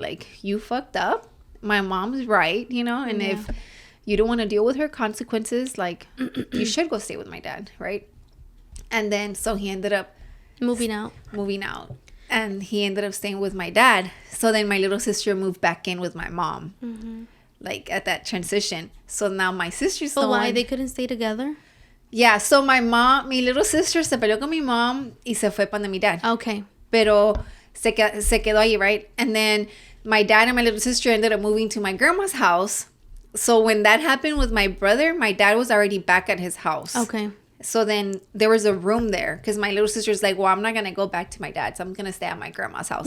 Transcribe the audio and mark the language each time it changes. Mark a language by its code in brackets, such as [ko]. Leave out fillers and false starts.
[en] Like, you fucked up. My mom's right, you know, and if you don't want to deal with her consequences, like, you should go stay with my dad, right? And then so he ended up moving out. and he ended up staying with my dad. So then my little sister moved back in with my mom, like at that transition. So now my sister's the why one. they couldn't stay together? Yeah, so [es] mi little sister se peleó con mi mom y se fue para mi dad. [en] Okay. [es] Pero se quedó ahí, [en] right? And then my dad and my little sister ended up moving to my grandma's house. So when that happened with my brother, my dad was already back at his house. Okay. So then there was a room there because my little sister's like, well, I'm not going to go back to my dad's. I'm going to stay at my grandma's house.